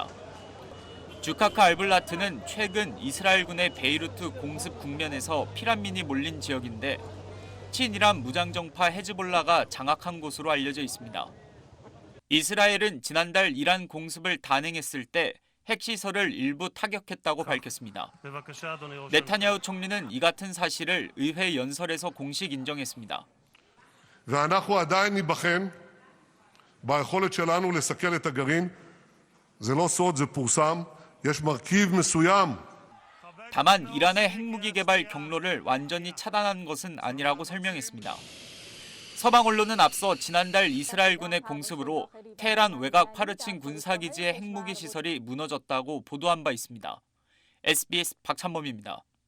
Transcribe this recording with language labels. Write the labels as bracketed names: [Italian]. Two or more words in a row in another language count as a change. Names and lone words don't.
[Korean] 주카카 알블라트는 최근 이스라엘군의 베이루트 공습 국면에서 피난민이 몰린 지역인데 친이란 무장정파 헤즈볼라가 장악한 곳으로 알려져 있습니다. 이스라엘은 지난달 이란 공습을 단행했을 때 핵시설을 일부 타격했다고 밝혔습니다. 네타냐후 총리는 이 같은 사실을 의회 연설에서 공식 인정했습니다. [Hebrew] ואנחנו עדיין ניבחן ביכולת שלנו לסכל את הגרעין. זה לא סוד, זה פורסם. יש מרכיב מסוים. [Korean] 다만 이란의 핵무기 개발 경로를 완전히 차단한 것은 아니라고 설명했습니다. 서방 언론은 앞서 지난달 이스라엘군의 공습으로 테헤란 외곽 파르친 군사기지의 핵무기 시설이 무너졌다고 보도한 바 있습니다. SBS 박찬범입니다.